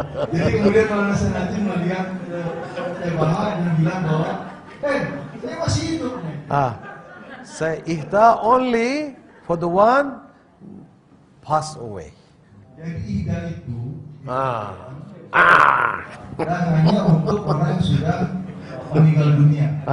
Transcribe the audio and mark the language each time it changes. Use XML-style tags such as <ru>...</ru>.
<id>Jadi kemudian Maulana Syekh Nazim melihat Bahar dan bilang bahwa, saya masih hidup nih.</id> <en>Say ihda only for the one passed away.</en> <id>Jadi ihda itu Dan hanya untuk orang yang sudah meninggal dunia.</id>